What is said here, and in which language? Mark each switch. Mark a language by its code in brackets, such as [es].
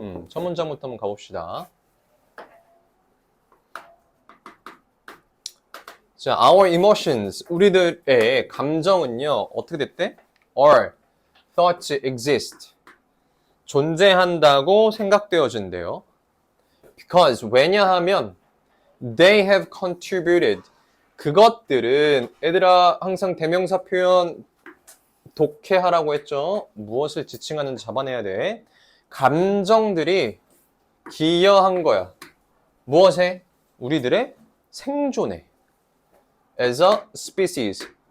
[ko] 첫 문장부터 한번 가봅시다. 자, [en] our emotions, [ko] 우리들의 감정은요, 어떻게 됐대? [en] are thought to exist. [ko] 존재한다고 생각되어진대요. [en] Because, [ko] 왜냐하면 [en] they have contributed. [ko] 그것들은, 얘들아, 항상 대명사 표현 독해하라고 했죠? 무엇을 지칭하는지 잡아내야 돼. 감정들이 기여한 거야. 무엇에? 우리들의 생존에. [en] As a species.